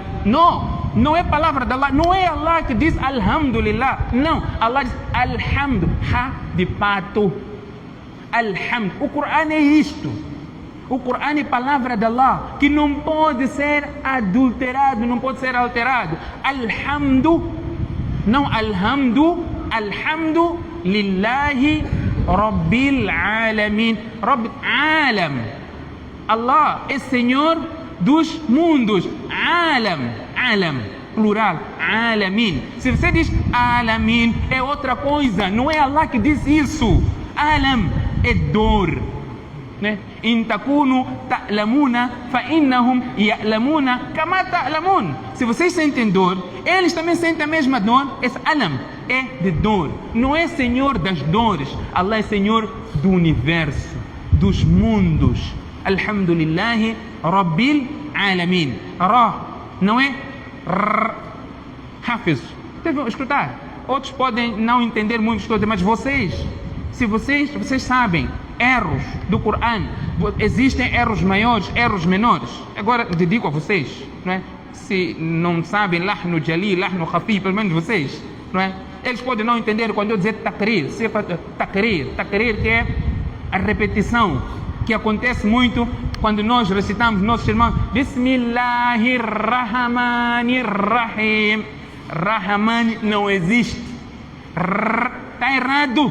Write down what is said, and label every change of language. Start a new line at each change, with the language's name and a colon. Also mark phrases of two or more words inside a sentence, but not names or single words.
Portuguese: Não é palavra de Allah, não é Allah que diz alhamdulillah. Não, Allah diz alhamdu, ha de pato. Alhamd. O Corão é isto. O Corão é palavra de Allah, que não pode ser adulterado, não pode ser alterado. Alhamdu, não alhamdu,
Arabic: الحمد لله رب العالمين. رب ألم.
Portuguese: Allah é Senhor dos mundos.
Arabic: عالم، عالم,
Portuguese: plural, Alamin. Se você diz Alamin, é outra coisa, não é Allah que diz isso. Alam é dor.
Arabic: إن تكونوا تعلمون فإنهم يعلمون كما تعلمون.
Portuguese: Se vocês sentem dor, eles também sentem a mesma dor. Esse alam é de dor. Não é Senhor das dores. Allah é Senhor do universo, dos mundos.
Arabic: الحمد لله رب العالمين.
Portuguese: Ra, não é Hafiz. Devem escutar. Outros podem não entender muitas coisas, mas vocês sabem erros do Corão. Existem erros maiores, erros menores. Agora dedico a vocês, não é? Se não sabem
Arabic: لحن جلي، لحن خفي,
Portuguese: pelo menos vocês, não é? Eles podem não entender quando eu dizer takrir, takrir que é a repetição, que acontece muito quando nós recitamos nossos irmãos Bismillahirrahmanirrahim. Rahman não existe. Está errado.